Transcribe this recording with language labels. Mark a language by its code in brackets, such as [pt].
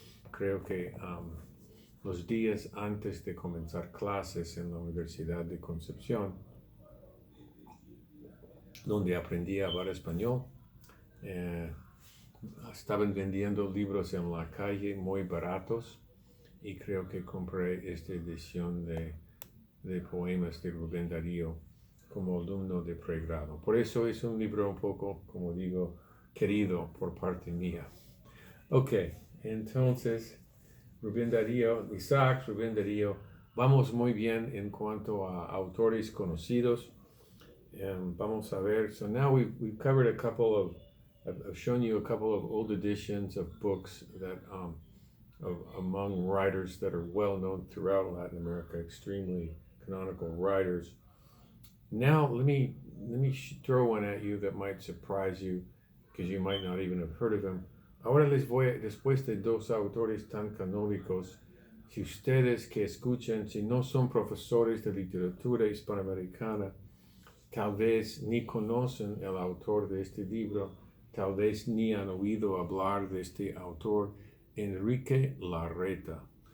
[es] Creo que los días antes de comenzar clases en la Universidad de Concepción, donde aprendí a hablar español, estaban vendiendo libros en la calle muy baratos y creo que compré esta edición de poemas de Rubén Darío como alumno de pregrado. Por eso es un libro un poco, como digo, querido por parte mía. Ok, entonces Rubén Darío, Rubén Darío, vamos muy bien en cuanto a autores conocidos. Vamos a ver, [en] so now we've covered a couple of, I've shown you a couple of old editions of books that among writers that are well known throughout Latin America, extremely canonical writers. Now let me throw one at you that might surprise you because you might not even have heard of him. [es] Ahora después de dos autores tan canónicos, si ustedes que escuchan, si no son profesores de literatura hispanoamericana, tal vez ni conocen el autor de este libro, tal vez ni han oído hablar de este autor, Enrique Larreta.